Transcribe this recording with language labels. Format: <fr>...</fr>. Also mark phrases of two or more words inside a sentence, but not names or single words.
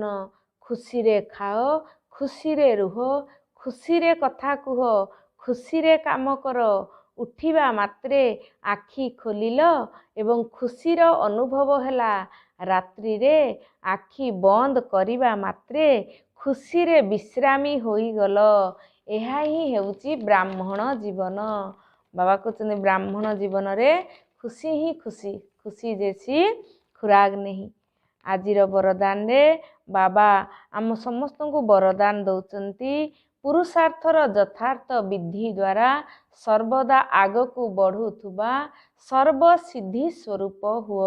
<or>ଖୁସିରେ ଖାଅ, ଖୁସିରେ ରୁହ, ଖୁସିରେ କଥା କୁହ, ଖୁସିରେ କାମ କର। ଉଠିବା ମାତ୍ରେ ଆଖି ଖୋଲିଲ ଏବଂ ଖୁସିର ଅନୁଭବ ହେଲା। ରାତ୍ରିରେ ଆଖି ବନ୍ଦ କରିବା ମାତ୍ରେ ଖୁସି ରେ ବିଶ୍ରାମୀ ହୋଇଗଲ। ଏହା ହିଁ ହେଉଛି ବ୍ରାହ୍ମଣ ଜୀବନ। ବାବା କହୁଛନ୍ତି ବ୍ରାହ୍ମଣ ଜୀବନରେ ଖୁସି ହିଁ ଖୁସି, ଖୁସି ଯେସି ଖୁରାକ ନାହିଁ। ଆଜିର ବରଦାନରେ ବାବା ଆମ ସମସ୍ତଙ୍କୁ ବରଦାନ ଦଉଛନ୍ତି ପୁରୁଷାର୍ଥର ଯଥାର୍ଥ ବିଧି ଦ୍ୱାରା ସର୍ବଦା ଆଗକୁ ବଢ଼ୁଥିବା ସର୍ବସିଦ୍ଧି ସ୍ୱରୂପ ହୁଅ।</or>